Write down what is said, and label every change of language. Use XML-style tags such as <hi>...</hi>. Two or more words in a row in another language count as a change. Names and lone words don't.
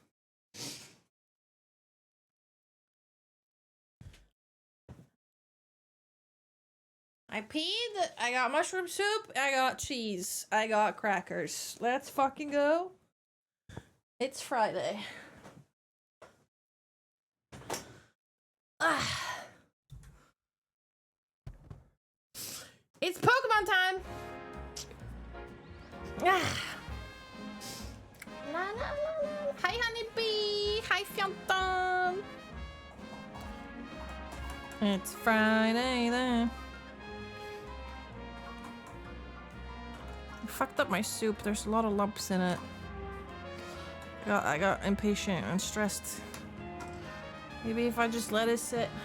<en>I peed, I got mushroom soup, I got cheese, I got crackers. Let's fucking go. It's Friday. Ah. It's Pokemon time! Ah. La, la, la, la. Hi, honeybee! Hi, Fionton! It's Friday then. I fucked up my soup. There's a lot of lumps in it. I got impatient and stressed. Maybe if I just let it sit.</en>